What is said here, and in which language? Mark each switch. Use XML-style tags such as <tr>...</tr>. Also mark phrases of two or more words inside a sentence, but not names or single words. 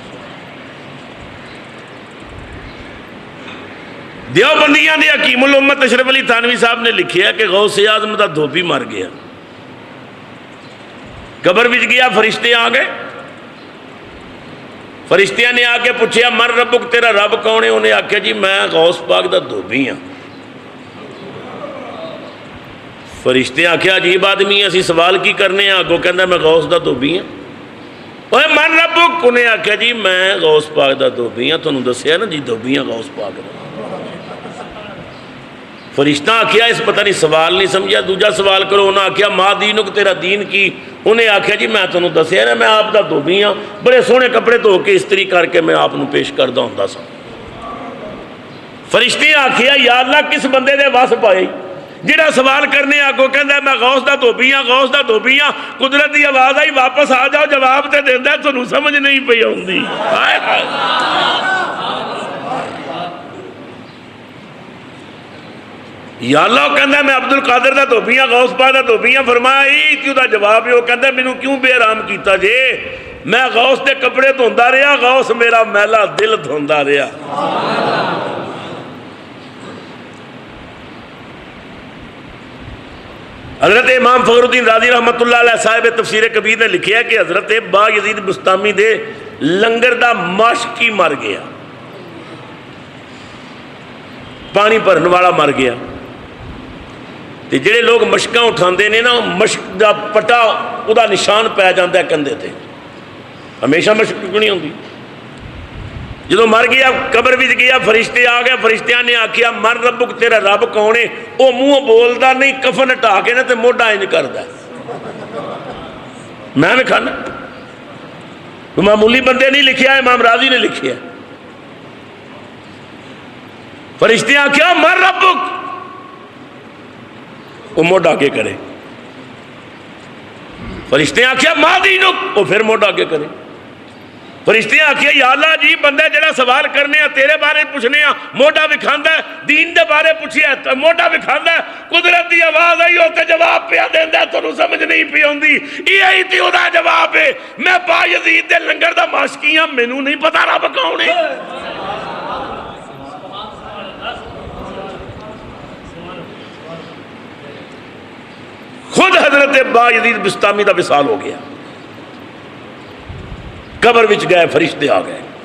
<pa>دیوبندیاں دے حکیم الامت اشرف علی تھانوی صاحب نے لکھیا کہ غوث اعظم دا دھوبی مر گیا، قبر وچ گیا، فرشتے آ گئے، فرشتیاں نے آ کے پوچھیا</pa> <ar>مر ربک،</ar> <pa>تیرا رب کون ہے؟ انہیں آکھیا جی میں غوث پاک دا دھوبی ہاں۔ فرشتے آکھیا عجیب آدمی ہے، اسی سوال کی کرنے ہیں؟ آگو کہندا میں غوث دا دھوبی ہاں۔ اوے</pa> <ar>مر ربک،</ar> <pa>انہیں آکھیا جی میں غوث پاک دا دھوبی ہاں، تانوں دسیا نا جی دھوبی ہاں غوث پاک دا۔ فرشتہ آکھیا اس پتہ نہیں سوال نہیں سمجھا، دوجا سوال کرو۔ انہاں آکھیا</pa> <ar>ما دینک،</ar> <pa>تیرا دین کی؟ انہیں آکھیا جی میں تانوں دسیا نا میں آپ دا دھوبی ہاں، بڑے سونے کپڑے دھو کے استری کر کے میں آپ پیش کردا ہوندا سا۔ فرشتے آکھیا یا اللہ کس بندے دے وس پائے جڑا سوال کرنے آگو کہندا میں غوث دا دھوبی ہاں، غوث دا دھوبی ہاں۔ قدرت دی آواز آئی واپس آ جاؤ، جواب تے دیندا تانوں سمجھ نہیں پئی آوندی۔ ہائے ہائے، یا اللہ کہندا میں عبد القادر دا دھوبی ہاں، غوث پاک دا دھوبی ہاں۔ فرمایا ای کیوں دا جواب ہے؟ وہ کہندا مینوں کیوں بے آرام کیتا جے؟ میں غوث دے کپڑے دھوندا رہیا، غوث میرا میلا دل دھوندا رہیا۔ حضرت امام فخر الدین رازی</pa> <ar>رحمۃ اللہ علیہ</ar> <pa>صاحب تفسیر کبیر نے لکھیا ہے کہ حضرت با یزید بستامی دے لنگر دا ماشکی مر گیا، پانی بھرن والا مر گیا، تے جڑے لوگ مشکاں اٹھاندے نے نا مشک دا پٹا او دا نشان پی جاندا ہے کندھے تے، ہمیشہ مشک نہیں ہوندی۔ جدو مر گیا قبر وچ گیا، فرشتے آ گئے، فرشتیاں نے آکھیا</pa> <ar>مر ربک،</ar> <pa>تیرا رب کون ہے؟ او منہ بولدا نہیں، کفن ہٹا کے نا تے موڈا انج کردا ہے، میں بھی کھانا۔ معمولی بندے نہیں لکھیا، امام راضی نے لکھیا۔ فرشتے آکھیا</pa> <ar>مر ربک،</ar> <pa>وہ موڈا آگے کرے۔ فرشتے آکھیا</pa> <ar>ما دینک،</ar> <pa>وہ پھر موڈا آگے کرے۔ فرشتے آکھیا یا اللہ جی بندہ جڑا سوال کرنے ہیں تیرے بارے پوچھنے ہیں موڈا وکھاندا ہے، دین دے بارے پوچھیا ہے موڈا وکھاندا ہے۔ قدرت دی آواز آئی ہوتے جواب پیا دیندا، تانوں سمجھ نہیں پئی ہوندی۔ یہی تے اودا جواب ہے میں با یزید دے لنگر دا ماشکی ہاں، مینوں نہیں پتا رب کون ہے۔ خود حضرت با یزید بستامی دا وصال ہو گیا، قبر وچ گئے، فرشتے آ گئے۔</pa>